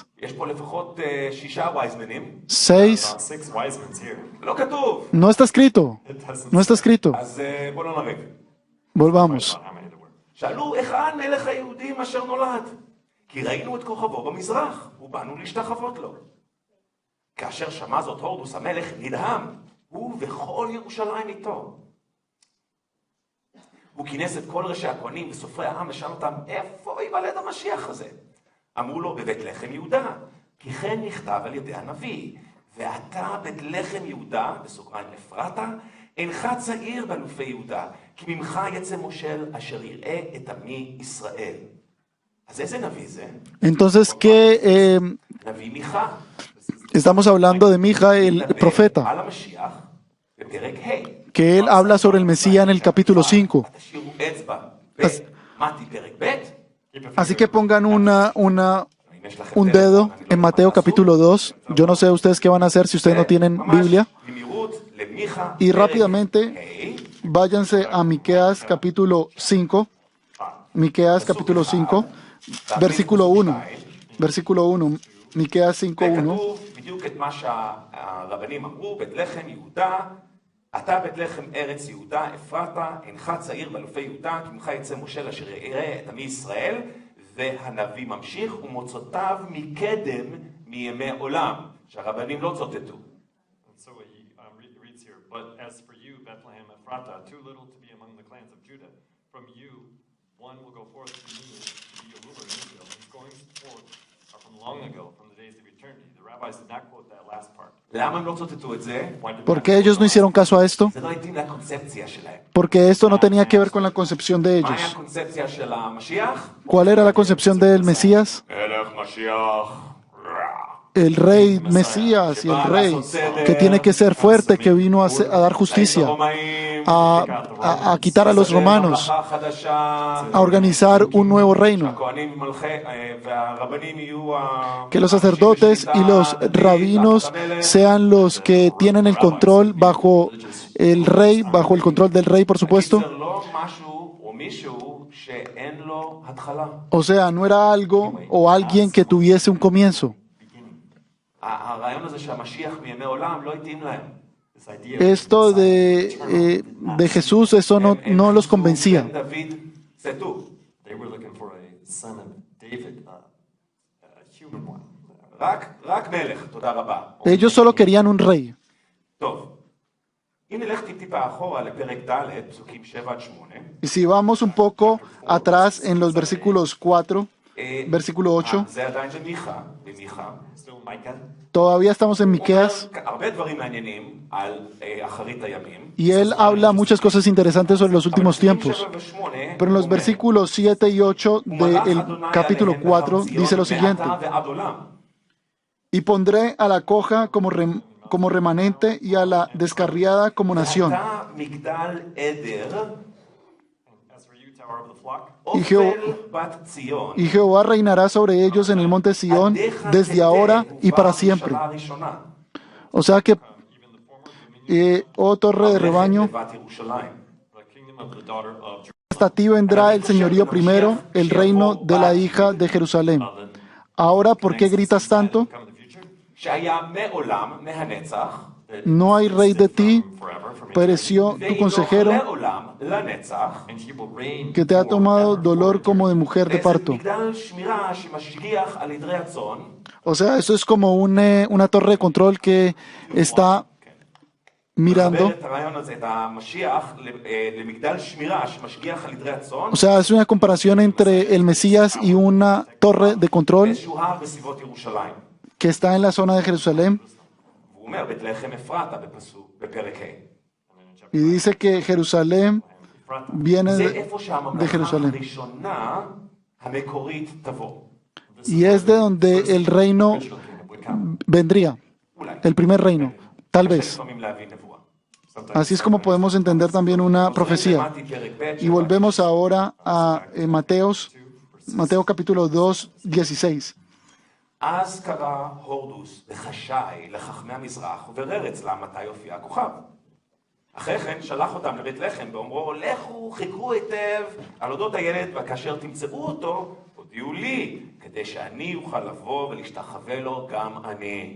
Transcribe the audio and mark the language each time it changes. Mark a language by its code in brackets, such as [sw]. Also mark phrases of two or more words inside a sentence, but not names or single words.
[he] יש פה לפחות 6 וייזמנים. 6. [en] About 6 wise men here. [he] לא כתוב. [es] No está escrito. [en] It doesn't [es] No está escrito. [he] אז בואו לא נריב. [es] Volvamos. [en] about how many there were. [he] שאלו, היכן מלך היהודים אשר נולד? כי ראינו את כוכבו במזרח, ובאנו להשתחוות לו. כאשר שמע זאת הורדוס המלך נדהם, הוא וכל ירושלים איתו. הוא כינס את כל ראשי הכהנים וסופרי העם ושאל אותם, איפה ייוולד המשיח הזה? אמרו לו, בבית לחם יהודה, כי כן נכתב על ידי הנביא, ואתה בית לחם יהודה, בסוגריים אפרתה, אינך צעיר באלופי יהודה, כי ממך יצא מושל אשר יראה את עמי ישראל. אז איזה נביא זה? [es] Entonces, [he] נביא מיכה. [es] estamos hablando de Mija, el profeta, [he] על המשיח, בפרק ה'. [es] que él habla sobre el Mesías en el capítulo 5. [he] תשאירו אצבע. אז- מתי פרק ב'? [es] Así que pongan un dedo en Mateo capítulo 2. Yo no sé ustedes qué van a hacer si ustedes no tienen Biblia. Y rápidamente váyanse a Miqueas capítulo 5. Miqueas capítulo 5, versículo 1. Versículo 1. Miqueas 5:1. [he] וכתוב בדיוק את מה שהרבנים אמרו, בית לחם יהודה, אתה בית לחם ארץ יהודה, אפרתה, אינך צעיר באלופי יהודה, כי ממך יצא מושל אשר יראה את עמי ישראל, והנביא ממשיך, ומוצאותיו מקדם מימי עולם, שהרבנים לא צוטטו. [en] So he reads here, but as for you, Bethlehem Ephratah, too little to be among the clans of Judah, from you one will go forth to be a ruler in Israel. His goings forth are from long ago, from the days of eternity. The rabbis did not quote that last part. [he] למה הם לא צוטטו את זה? [es] ¿Por qué ellos no hicieron caso a esto? [he] זה לא התאים לקונספציה שלהם. [es] Porque esto no tenía que ver con la concepción de [he] מה היה [es] ellos. [he] הקונספציה של המשיח? [es] ¿Cuál era la concepción del Mesías? [he] מלך משיח. [es] El rey Mesías y el rey que tiene que ser fuerte, que vino a dar justicia, a quitar a los romanos, a organizar un nuevo reino. Que los sacerdotes y los rabinos sean los que tienen el control bajo el rey, bajo el control del rey, por supuesto. O sea, no era algo o alguien que tuviese un comienzo. [he] הרעיון הזה שהמשיח מימי עולם לא התאים להם. [es] Esto de Jesús, eso no los convencía. [en] They were looking for a son of David, a human one. [he] רק מלך, תודה רבה. [es] Ellos solo querían un rey. [he] טוב, אם נלך טיפה אחורה לפרק ד', פסוקים 7-8. [es] Y si vamos un poco atrás en los versículos 4, versículo 8, [he] זה עדיין במיכה, [en] Still Micah. [es] todavía estamos en Miqueas, [he] הרבה דברים מעניינים על אחרית הימים. [es] y él habla muchas cosas interesantes sobre los últimos tiempos. Pero en los versículos 7 y 8 del capítulo 4 dice lo siguiente: y pondré a la coja como remanente y a la descarriada como nación. [en] As for you, tower of the flock, [es] Y Jehová reinará sobre ellos en el monte Sión desde ahora y para siempre. O sea que, oh torre de rebaño, [en] the kingdom of the daughter of [es] hasta ti vendrá el señorío primero, el reino de la hija de Jerusalén. Ahora, ¿por qué gritas tanto? [en] come in the future. [he] שהיה מעולם, מהנצח, [es] No hay rey de ti, [en] Forever from [es] pereció tu consejero, [he] לעולם, לנצח, [en] and he will reign [es] que te ha tomado dolor como de mujer de parto. [he] מגדל שמירה שמשגיח על עדרי הצאן, [es] O sea, eso es como una torre de control que está mirando. [he] מחבר את הרעיון הזה, את המשיח, למגדל שמירה שמשגיח על עדרי הצאן, [es] O sea, es una comparación entre el Mesías y una torre de control [he] באיזשהו הר בסביבות ירושלים. [es] que está en la zona de Jerusalén. [he] והוא אומר, בית לחם אפרתה בפרק ה'. [es] Y dice que Jerusalén viene [he] זה [es] de [he] איפה [es] de [he] שהממלכה [es] Jerusalén. [he] הראשונה המקורית תבוא. [es] Y es de donde el reino vendría, el primer reino, tal vez. [he] לפעמים להבין נבואה. [es] Así es como podemos entender también una profecía. [he] מתי פרק ב', [es] Y volvemos ahora a Mateo capítulo 2, 16. [he] אז קרא הורדוס בחשאי לחכמי המזרח וברר אצלם מתי יופיע הכוכב. אחרי כן שלח אותם לבית לחם באומרו, לכו חיכו היטב על אודות הילד, וכאשר תמצאו אותו הודיעו לי, כדי שאני אוכל לבוא ולהשתחווה לו גם אני.